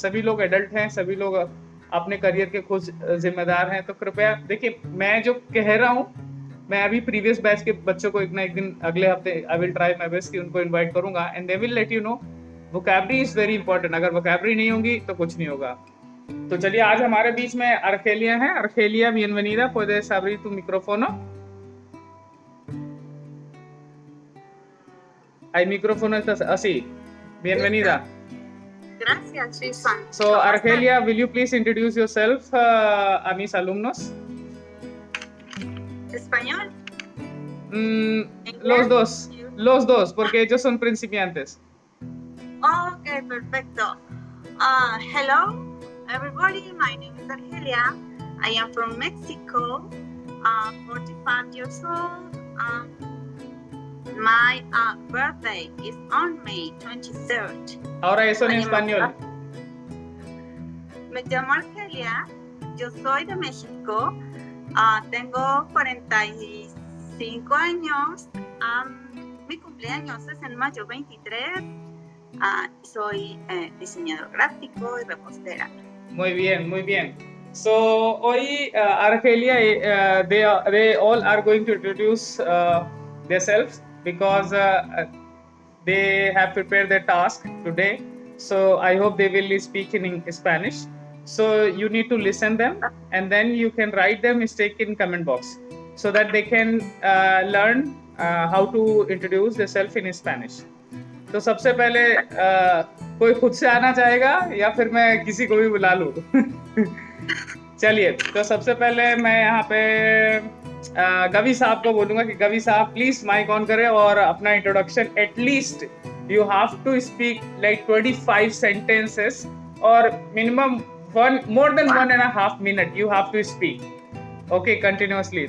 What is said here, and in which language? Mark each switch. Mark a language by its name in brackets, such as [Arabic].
[Hindi] सभी लोग एडल्ट हैं, सभी लोग अपने करियर के खुद जिम्मेदार हैं. तो कृपया देखिए, मैं जो कह रहा हूँ, मैं अभी प्रीवियस बैच के बच्चों को एक दिन अगले हफ्ते [English] I will try my best [Hindi] कि उनको इनवाइट करूंगा [English] And they will let you know. Vocabulary is very important. [Hindi] अगर वोकैबरी नहीं होगी तो कुछ नहीं होगा. तो चलिए, आज हमारे बीच में अर्खेलिया है. [Spanish] अर्खेलिया, bienvenida, puedes abrir tu micrófono. Hay micrófono así. Bienvenida. Gracias, Susan. [English] So Argelia, will you please introduce yourself [Spanish] a mis alumnos? Español. Los dos, porque ellos son principiantes. [English] Okay, perfecto. Hello, everybody. My name is Argelia. I am from Mexico. 45 years old. My birthday is on May 23rd. [Spanish] Ahora eso en español. Me llamo Argelia. Yo soy de México. Tengo 45 años. Mi cumpleaños es en mayo 23. Soy diseñador gráfico y repostera. Muy bien, muy bien. [English] So hoy Argelia, they all are going to introduce themselves because they have prepared their task today. So I hope they will speak in Spanish. So you need to listen them and then you can write their mistake in comment box. so that they can learn how to introduce themselves in Spanish. [Hindi] तो सबसे पहले कोई खुद से आना चाहेगा या फिर मैं किसी को भी बुला लूं? चलिए, तो सबसे पहले मैं यहाँ पे गवी साहब को बोलूंगा कि गवी साहब प्लीज माइक ऑन करें और अपना introduction [English] at least you have to speak like 25 sentences [Hindi] और minimum [English] more than 1.5 minute you have to speak, okay, continuously.